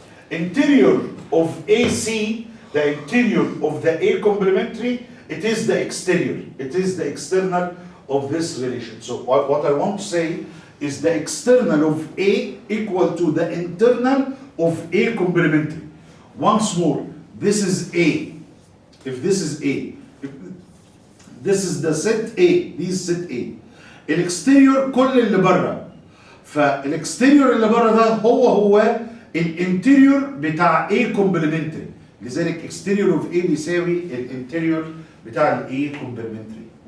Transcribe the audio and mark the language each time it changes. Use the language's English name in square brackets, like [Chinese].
[English] Interior of AC, the interior of the A complementary, it is the exterior, it is the external of this relation. So what I want to say is the external of A equal to the internal of A complementary. Once more, this is A. If this is A, this is the set A, this set A. [Arabic] الاكستيريور كل اللي بره. فالاكستيريور اللي بره ده هو الانتيريور بتاع A complementary. لذلك [English] exterior of A [Arabic] بيساوي الانتيريور بتاع ال A complementary.